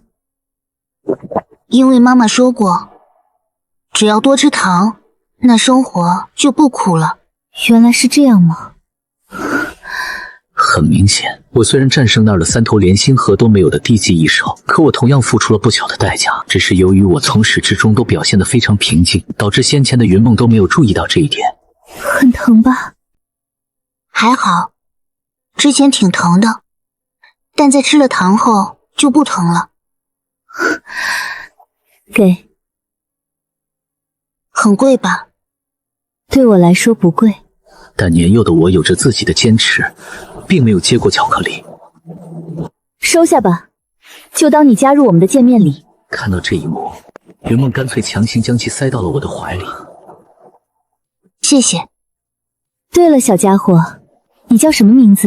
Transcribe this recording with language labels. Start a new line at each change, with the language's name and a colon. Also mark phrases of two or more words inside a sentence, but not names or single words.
Chinese: 因為媽媽說過，只要多吃糖，那生活就不苦了。原來是這樣嗎？很明顯，我雖然戰勝那兒的3頭連星河都沒有的地級異獸，可我同樣付出了不小的代價。只是由於我從始至終都表現得非常平靜，導致先前的雲夢都沒有注意到這一點。很疼吧？還好，之前挺疼的，但在吃了糖後就不疼了。給。很貴吧？對我來說不貴。但年幼的我有着自己的堅持，並沒有接過巧克力。收下吧，就當你加入我們的見面禮。看到這一幕，雲夢乾脆強行將其塞到了我的懷裡。謝謝。對了，小家伙，你叫什麼名字？